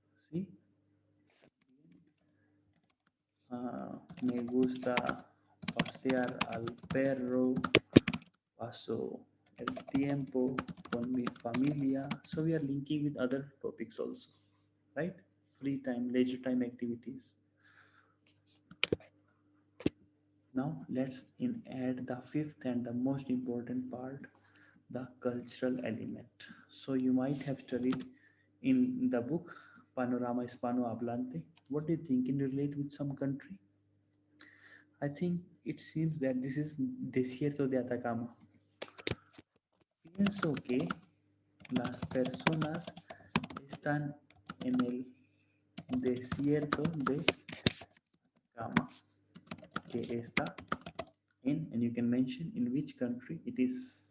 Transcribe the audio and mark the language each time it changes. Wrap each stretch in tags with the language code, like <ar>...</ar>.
<es>¿Sí? Me gusta pasear al perro. Paso el tiempo con mi familia.</es> <en>So we are linking with other topics also, right? Free time, leisure time activities. Now let's add the fifth and the most important part, the cultural element. So you might have studied in the book Panorama Hispano-Hablante. What do you think? Can you relate with some country? I think it seems that this is Desierto de Atacama.</en> <es>Pienso que las personas están en el desierto de Atacama, que está in, and you can mention in which country it is.</es>